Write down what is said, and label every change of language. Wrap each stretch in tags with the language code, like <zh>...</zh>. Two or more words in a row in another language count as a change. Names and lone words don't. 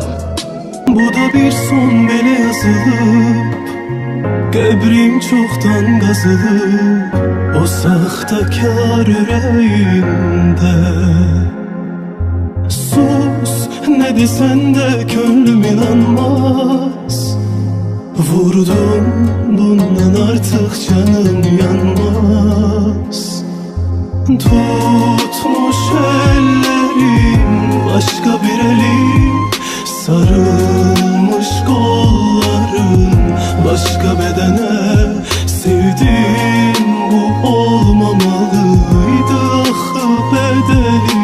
<az>Bu da bir son belə yazılıb, qəbrim çoxdan qazılıb o saxtakar ürəyində. Sus, nə desən də könlüm inanmaz. Vurdum, bundan artıq canım yanmaz.</az> <tr>Tutmuş ellerim başka bir eli, sarılmış kollarım başka bedene. Sevdim, bu olmamalıydı ahı bedeli.</tr>